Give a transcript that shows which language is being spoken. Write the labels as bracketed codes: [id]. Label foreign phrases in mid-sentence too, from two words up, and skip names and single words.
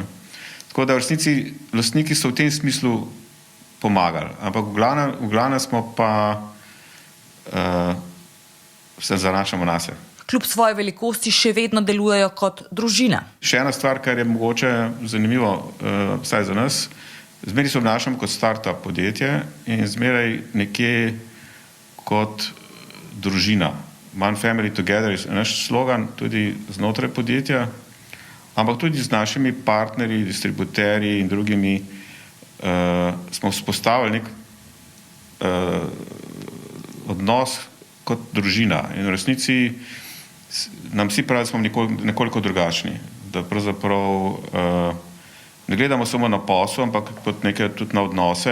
[sl] Tako da v resnici lastniki so v tem smislu pomagali, ampak v glavnem smo pa se zanašamo na se. Kljub svoji velikosti še vedno delujejo kot družina. Še ena stvar, kar je mogoče zanimivo, vsaj za nas, zmeraj se obnašamo kot start-up podjetje in zmeraj nekje kot družina. [en] One family together [sl] je naš slogan tudi znotraj podjetja, ampak tudi z našimi partnerji, distributerji in drugimi smo vzpostavili nek odnos kot družina in v resnici nam vsi pravi, da smo nekoliko drugačni, da pravzaprav ne gledamo samo na posel, ampak kot nekaj tudi na odnose.